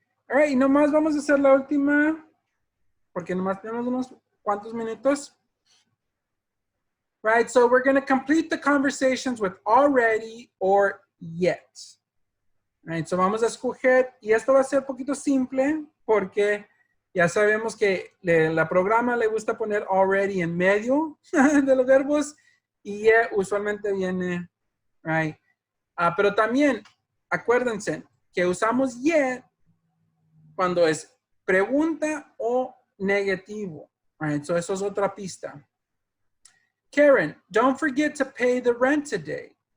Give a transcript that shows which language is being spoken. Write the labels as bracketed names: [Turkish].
[Spanish] All right, y nomás vamos a hacer la última, porque nomás tenemos unos cuantos minutos. [English] Right, so we're going to complete the conversations with already or yet. [Spanish] Right, so vamos a escoger, y esto va a ser un poquito simple, porque ya sabemos que la programa le gusta poner already en medio de los verbos, y yet usualmente viene, right. Pero también, acuérdense que usamos yet cuando es pregunta o negativo. Right, so eso es otra pista. [English] Karen, don't forget to pay the rent today.